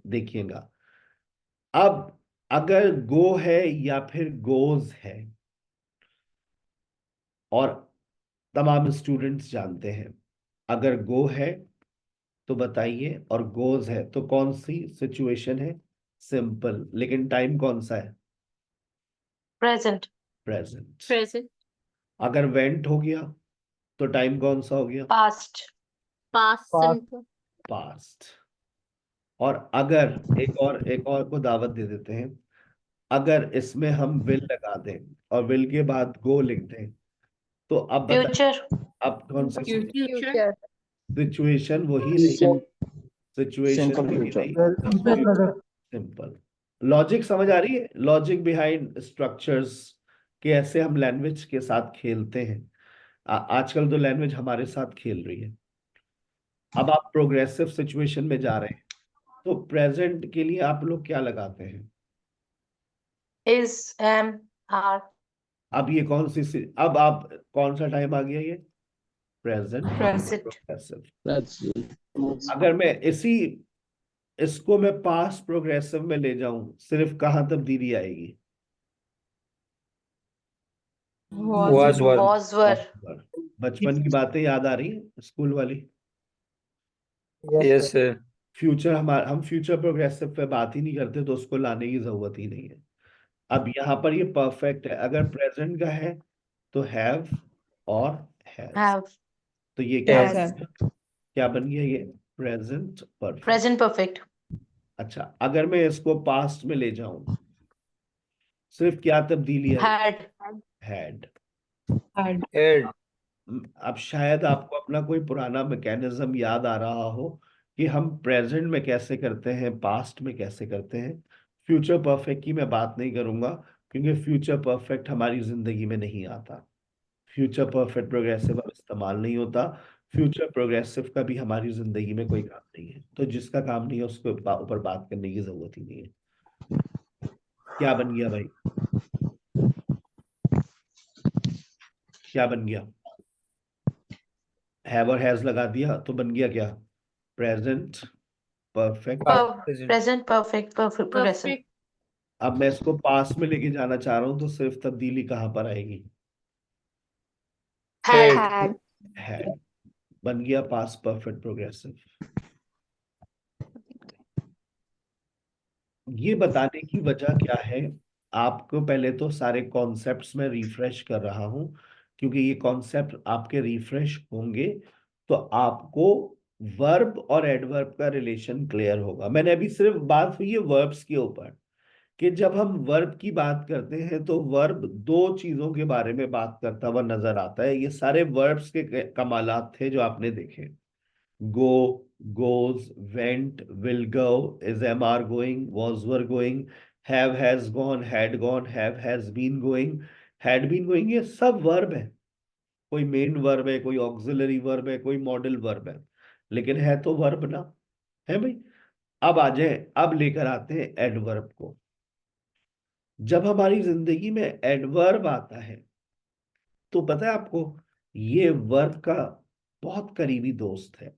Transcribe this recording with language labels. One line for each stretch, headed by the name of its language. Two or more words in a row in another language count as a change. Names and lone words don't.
Hindi: देखिएगा, अब अगर गो है या फिर गोज है, और तमाम स्टूडेंट्स जानते हैं, अगर गो है तो बताइए, और गोज है तो कौन सी सिचुएशन है? सिंपल। लेकिन टाइम कौन सा है? present, प्रेजेंट। present, अगर वेंट हो गया तो टाइम कौन सा हो गया? past, past Past. simple, पास्ट। और अगर एक और को दावत दे देते हैं, अगर इसमें हम विल लगा दें और विल के बाद गो लिख दें, तो अब बताइए, future, अब कौन सी future, Future. सिचुएशन? वही रही, सिचुएशन Simple वही future. रही,
English: Simple present.
Hindi: सिंपल। लॉजिक समझ आ रही है?
English: logic behind structures,
Hindi: कि ऐसे हम लैंग्वेज के साथ खेलते हैं। आजकल तो लैंग्वेज हमारे साथ खेल रही है। अब आप
English: progressive situation
Hindi: में जा रहे हैं, तो प्रेजेंट के लिए आप लोग क्या लगाते हैं?
English: is, am, are,
Hindi: अब ये अब आप कौन सा टाइम आ गया? ये प्रेजेंट Present. प्रोग्रेसिव। That's अगर मैं इसको मैं
English: past progressive
Hindi: में ले जाऊं, सिर्फ कहाँ तब्दीली आएगी?
English: Was, were. was, were,
Hindi: बचपन की बातें याद आ रही है, स्कूल वाली? Yes, Yes, sir. sir. फ्यूचर, हम
English: future progressive
Hindi: पे बात ही नहीं करते, तो उसको लाने की जरूरत ही नहीं है। अब यहाँ पर ये परफेक्ट है। अगर प्रेजेंट का है तो हैव और हैज। have, तो ये क्या Has. बन गया? क्या बन गया ये?
English: present perfect. present perfect,
Hindi: अच्छा, अगर मैं इसको पास्ट में ले जाऊं, सिर्फ क्या तब्दीली आई? had, हैड। Had. Had. अब शायद आपको अपना कोई पुराना मैकेनिज्म याद आ रहा हो कि हम प्रेजेंट में कैसे करते हैं, पास्ट में कैसे करते हैं।
English: future perfect
Hindi: की मैं बात नहीं करूंगा, क्योंकि
English: future perfect
Hindi: हमारी जिंदगी में नहीं आता।
English: future perfect progressive
Hindi: अब इस्तेमाल नहीं होता।
English: future progressive
Hindi: का भी हमारी जिंदगी में कोई काम नहीं है, तो जिसका काम नहीं है उसके ऊपर बात करने की जरूरत ही नहीं है। क्या बन गया भाई? क्या बन गया? हैव और हैज लगा दिया तो बन गया क्या?
English: present perfect. Present. present perfect, perfect, progressive, perfect,
Hindi: अब मैं इसको पास में लेके जाना चाह रहा हूं, तो सिर्फ तब्दीली कहां पर आएगी? had, Had. हैड। बन गया
English: pass perfect progressive.
Hindi: ये बताने की वजह क्या है? आपको पहले तो सारे कॉन्सेप्ट्स में रिफ्रेश कर रहा हूं, क्योंकि ये कॉन्सेप्ट आपके रिफ्रेश होंगे तो आपको वर्ब और एडवर्ब का रिलेशन क्लियर होगा। मैंने अभी सिर्फ बात हुई है वर्ब्स के ऊपर, कि जब हम वर्ब की बात करते हैं तो वर्ब दो चीजों के बारे में बात करता हुआ नजर आता है। ये सारे वर्ब्स के कमालात थे जो आपने देखे। गो,
English: goes, went, will go, is am are going, was were going, have has gone, had gone, have has been going, had been going,
Hindi: ये सब वर्ब है। कोई
English: main verb
Hindi: है, कोई
English: auxiliary verb
Hindi: है, कोई
English: modal verb
Hindi: है, लेकिन है तो वर्ब ना, है भाई। अब आ जाए, अब लेकर आते हैं एडवर्ब को। जब हमारी जिंदगी में एडवर्ब आता है, तो पता है आपको, ये वर्ब का बहुत करीबी दोस्त है।